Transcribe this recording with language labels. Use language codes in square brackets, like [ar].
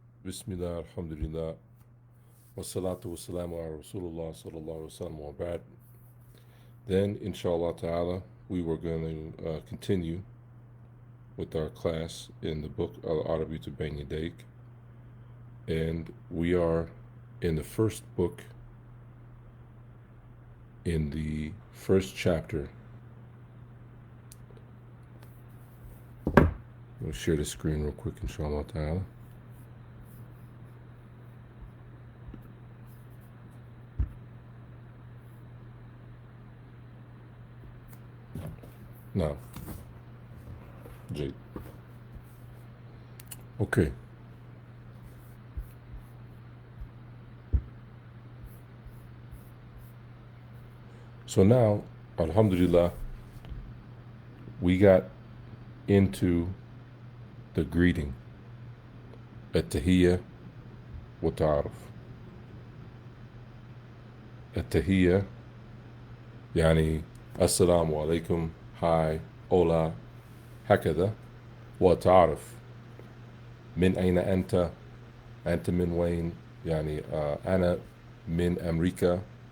[ar] بسم الله الحمد لله والصلاة والسلام على رسول الله صلى الله عليه وسلم وبعد. [en] Then, inshallah ta'ala, we were going to continue with our class in the book Al-Arabi to Bain Yadayk. And we are in the first book, in the first chapter. We'll share the screen real quick, inshallah ta'ala. Now, Jade. Okay. So now, alhamdulillah, we got into the greeting, [ar] التحية والتعارف. التحية يعني السلام عليكم, hi, hola, هكذا. والتعارف من أين أنت, أنت من وين, يعني أنا من أمريكا.